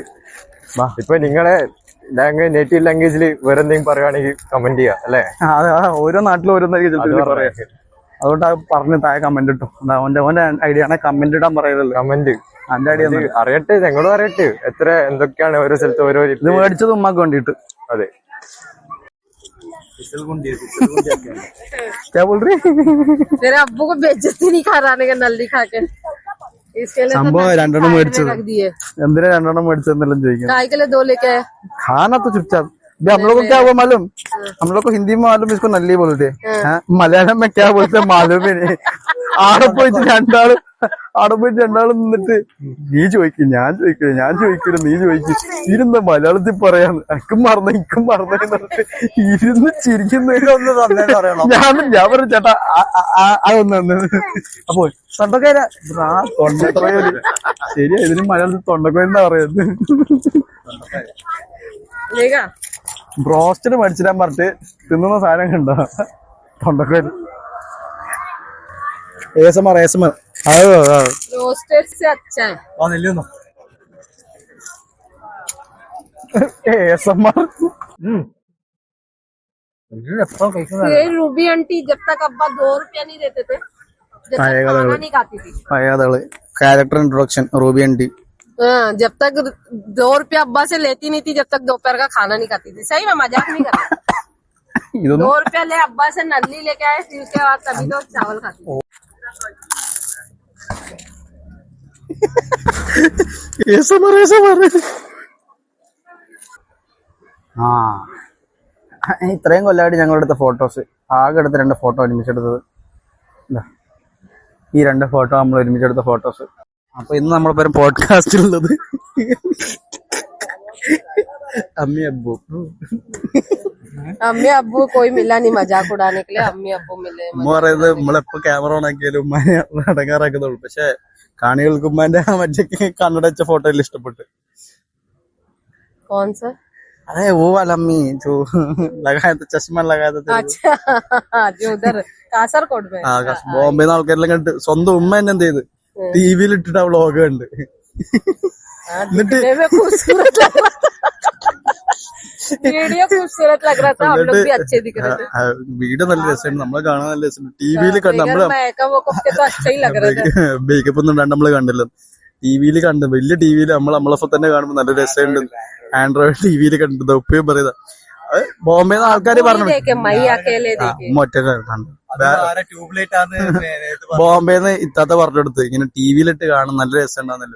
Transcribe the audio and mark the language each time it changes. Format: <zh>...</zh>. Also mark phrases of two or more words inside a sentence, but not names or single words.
<ml>ഇപ്പൊ നിങ്ങളെ ലാംഗ്വേജ്,</ml> <en>native language</en> <ml>വേറെ എന്തെങ്കിലും പറയുകയാണെങ്കിൽ കമന്റ് ചെയ്യാം അല്ലെ? ഓരോ നാട്ടിലും ഓരോന്നായിരിക്കും പറയാം. അതുകൊണ്ട് പറഞ്ഞ് താഴെ കമന്റ് ഇട്ടോ. ഓന്റെ ഐഡിയ ആണ് കമന്റ് ഇടാൻ പറയുന്നത്. കമന്റ് എന്റെ ഐഡിയ അറിയട്ടെ, ഞങ്ങളും അറിയട്ടെ എത്ര എന്തൊക്കെയാണ് ഓരോ സ്ഥലത്ത് ഓരോ. ഇത് മേടിച്ചത് ഉമ്മാക്ക് വേണ്ടിട്ട്. അതെ.</ml> <hi>क्या बोल रही? तेरे अब्बू को बेइज्जती नहीं कराने का नल्ली खा के, इसके लिए</hi> <ml>സംഭവം രണ്ടെണ്ണം മേടിച്ചത്.</ml> <hi>रख दिए।</hi> <ml>എന്തിനാ രണ്ടെണ്ണം മേടിച്ചതെന്നെല്ലാം ചോദിക്കാം.</ml> <hi>काय के लिए 2 लेके आए? खाना तो चुपचाप. हम लोग को क्या हुआ मालूम? हम लोग को हिंदी में मालूम, इसको नल्ली बोलते हैं. मलयालम में क्या बोलते हैं मालूम ही नहीं.</hi> <ml>ആടെ പോയിട്ട് രണ്ടാളും നിന്നിട്ട് നീ ചോദിക്കും, ഞാൻ ചോദിക്കില്ല, നീ ചോദിക്കും. ഇരുന്ന് മലയാളത്തിൽ പറയാന്ന് എനിക്കും മറന്നിട്ട് ഇരുന്ന് ചിരിക്കുന്നതിനൊന്ന് ഞാൻ പറഞ്ഞു ചേട്ടാ അതൊന്ന്. അപ്പൊ തൊണ്ടക്കോയില് ശരിയാ, ഇതിന് മലയാളത്തിൽ തൊണ്ടക്കോയിലെന്നാ പറയുന്നത്.</ml> <hi>लेगा</hi> <ml>ബ്രോസ്റ്റിന് മേടിച്ചിടാൻ പറഞ്ഞിട്ട് തിന്നുന്ന സാധനം കണ്ടോ? തൊണ്ടക്കോയില്. ASMR</ml> <hi>रोस्टेड से अच्छा है। ASMR ये रूबी आंटी जब तक अब्बा 2 रुपया नहीं देते थे, जब तक खाना नहीं खाती थी।</hi> <ml>അയാള്</ml> <en>character introduction</en> <ml>റൂബി ആന്റി.</ml> <hi>हाँ, जब तक 2 रुपया अब्बा से लेती नहीं थी, जब तक दोपहर का खाना नहीं खाती थी। सही में मजाक नहीं कर रही।</hi> <ml>ഇതൊന്നും</ml> <hi>2 रुपया ले अब्बा से नल्ली लेके आए, फिर उसके बाद तभी तो चावल खाती थी।</hi> <ml>ഇത്രയും കൊല്ലമായിട്ട് ഞങ്ങൾ എടുത്ത ഫോട്ടോസ്, ആകെ എടുത്ത 2 ഫോട്ടോ ഒരുമിച്ചെടുത്തത്. ഈ 2 ഫോട്ടോ നമ്മൾ ഒരുമിച്ചെടുത്ത ഫോട്ടോസ്. അപ്പൊ ഇന്ന് നമ്മളിപ്പോ പോഡ്കാസ്റ്റിലുള്ളത് അമ്മി അബ്ബു.</ml> <hi>अम्मी अब्बू कोई मिला नहीं मजाक उड़ाने के लिए, अम्मी अब्बू मिले।</hi> <ml>ഉമ്മ പറയുന്നത് നമ്മളെപ്പോ ക്യാമറ ഓൺ ആക്കിയാലും ഉമ്മാനെ അടങ്ങാറാക്കുന്നുള്ളൂ. പക്ഷെ കാണികൾക്ക് ഉമ്മാന്റെ മറ്റേ കണ്ണട വെച്ച ഫോട്ടോയിൽ ഇഷ്ടപ്പെട്ടു.</ml> <hi>कौन सा? अरे वो वाला अम्मी जो लगाया था, चश्मा लगाया था. अच्छा, जो उधर कासरकोट में।</hi> <ml>ബോംബെന്ന് ആൾക്കാരെല്ലാം കണ്ടിട്ട് സ്വന്തം ഉമ്മ തന്നെ എന്ത് ചെയ്ത് ടിവിയിൽ ഇട്ടിട്ട് ആ വ്ളോഗ് കണ്ട്. എന്നിട്ട്</ml> <hi>दिखने में खूबसूरत लग रहा था, वीडियो खूबसूरत लग रहा था, हम लोग भी अच्छे दिख रहे थे।</hi> <ml>വീഡിയോ നല്ല രസമുണ്ട്, നമ്മളെ കാണാൻ നല്ല രസമുണ്ട്. ടിവിയിൽ കണ്ട് നമ്മള്</ml> <hi>वो कुत्ते तो अच्छा ही लग रहे थे।</hi> <ml>മേക്കപ്പ് ഒന്നും ഇടാണ്ട് നമ്മള് കണ്ടില്ല. ടിവിയിൽ കണ്ട് വലിയ ടിവിയിൽ നമ്മളപ്പം തന്നെ കാണുമ്പോ നല്ല രസമുണ്ട്. ആൻഡ്രോയിഡ് ടിവിയിൽ കണ്ടത് ഉപ്പയും പറയുന്നത്. ബോംബെന്ന് ആൾക്കാര് പറഞ്ഞു ബോംബെന്ന് ഇത്താത്ത പറഞ്ഞെടുത്ത് ഇങ്ങനെ ടിവിയിലിട്ട് കാണും നല്ല രസം ഉണ്ടാകുന്നല്ലോ.</ml>